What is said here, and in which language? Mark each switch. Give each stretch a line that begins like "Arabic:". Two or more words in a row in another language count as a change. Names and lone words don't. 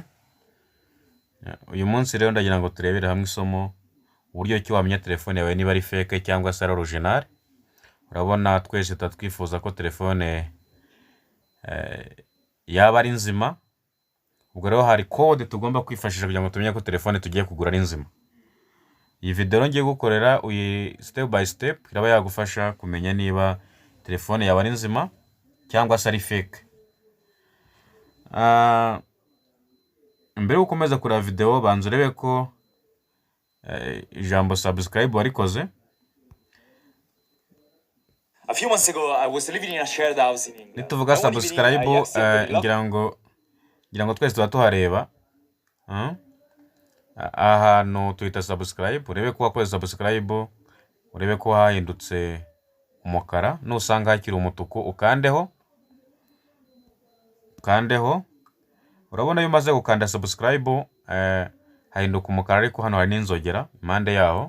Kinyarwanda: Uyu munsi rero ndagira ngo turebere hamwe isomo uburyo ki wamenya telefone yawe niba ari fake cyangwa se ari original. Urabona twese twifuza ko telefone yaba ari nzima. Ubwo rero hari code tugomba kwifashisha kugira ngo tumenye ko telefone tugiye kugura ari nzima. Iyi video ngiye gukorera
English: step by step
Kinyarwanda: iraba yagufasha kumenya niba telefone yawe ari nzima cyangwa se ari fake. Mbere ukomeza kureba video banza urebe ko ijambo subscribe warikoze.
English: A few months ago, I was living in a shared house in England.
Kinyarwanda: Nituvuga subscribe, ngira ngo twese tuba tuhareba. Ahantu tuhita subscribe, urebe ko wakoze subscribe, urebe ko hahindutse umukara, nusanga hakiri umutuku ukandeho. Urabona iyo umaze gukanda subscribe, hahinduka umukara, ariko hano hari n'inzogera impande yaho.